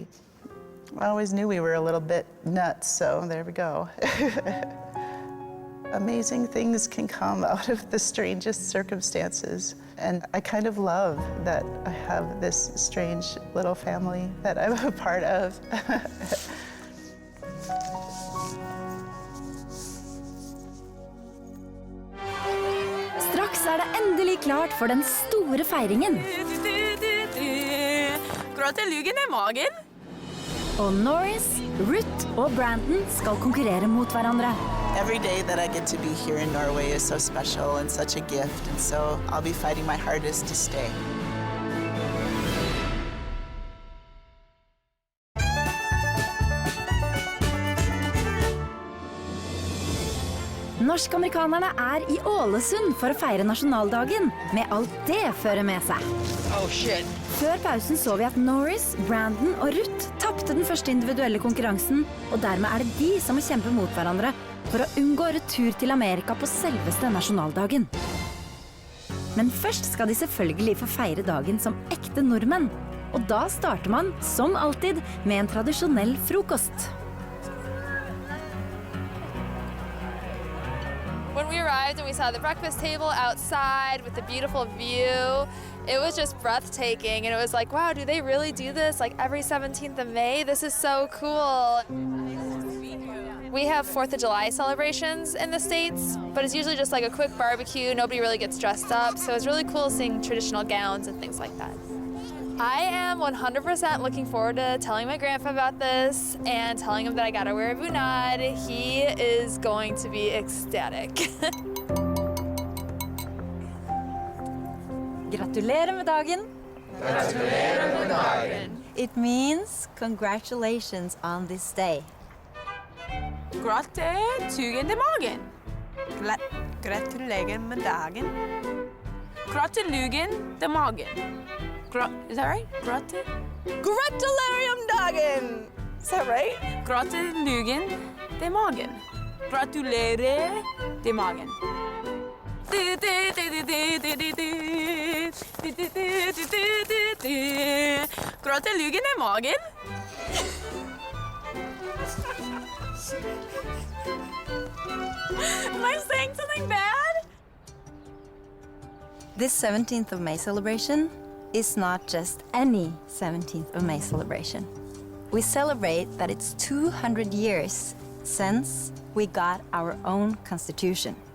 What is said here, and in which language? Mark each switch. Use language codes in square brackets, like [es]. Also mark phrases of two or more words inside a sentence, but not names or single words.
[en] I always knew we were a little bit nuts, so there we go. Amazing things can come out of the strangest circumstances. And I kind of love that I have this strange little family that I'm a part of. [no] Straks er det endelig klart for den store feiringen. Gratulerer i magen! Og Norris, Ruth og Brandon skal konkurrere mot hverandre. [en] Every day that I get to be here in Norway is so special and such a gift, and so I'll be fighting my hardest to stay. [no] Norsk-amerikanerne er i Ålesund for å feire nasjonaldagen, med alt det fører med seg. Før pausen så vi at Norris, Brandon og Ruth tappte den første individuelle konkurransen, og dermed er det de som må kjempe mot hverandre for å unngå retur til Amerika på selveste nasjonaldagen. Men først skal de selvfølgelig få feire dagen som ekte nordmenn, og da starter man, som alltid, med en tradisjonell frokost. [en] When we arrived and we saw the breakfast table outside with the beautiful view, it was just breathtaking. And it was like, wow, do they really do this like every 17th of May? This is so cool. We have 4th of July celebrations in the States, but it's usually just like a quick barbecue. Nobody really gets dressed up. So it's really cool seeing traditional gowns and things like that. I am 100% looking forward to telling my grandpa about this and telling him that I gotta wear a bunad. He is going to be ecstatic. [no] Gratulerer med dagen. Gratulerer med dagen. [en] It means congratulations on this day. [no] Gratulerer med dagen. Gratulerer med dagen. Gratulerer med dagen. [en] Is that right? [no] Gratularium dagen! [en] Is that right? [no] Gratulerer med magen. Gratulerer med magen. Gratulerer med magen. [en] Am I saying something bad? This 17th of May celebration is not just any 17th of May celebration. We celebrate that it's 200 years since we got our own constitution.